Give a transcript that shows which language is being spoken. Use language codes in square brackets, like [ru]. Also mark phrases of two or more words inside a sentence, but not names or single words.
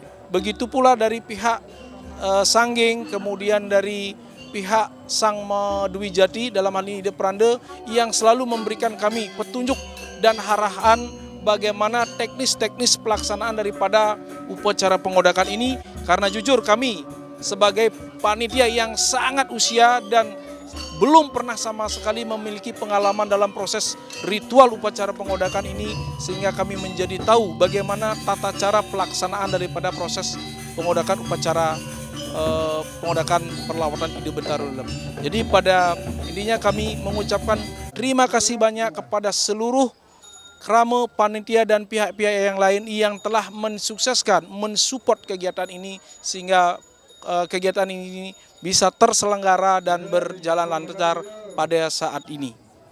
[id] Begitu pula dari pihak Sanggeng, kemudian dari pihak Sang Dwi Jati dalam hal ini Ide Peranda yang selalu memberikan kami petunjuk dan arahan bagaimana teknis-teknis pelaksanaan daripada upacara pengodakan ini. Karena jujur kami sebagai panitia yang sangat usia dan belum pernah sama sekali memiliki pengalaman dalam proses ritual upacara pengodakan ini, sehingga kami menjadi tahu bagaimana tata cara pelaksanaan daripada proses pengodakan upacara pengodakan perlawatan ide Betaro. Jadi pada intinya kami mengucapkan terima kasih banyak kepada seluruh Kramo, panitia dan pihak-pihak yang lain yang telah mensukseskan, mensupport kegiatan ini sehingga kegiatan ini bisa terselenggara dan berjalan lancar pada saat ini.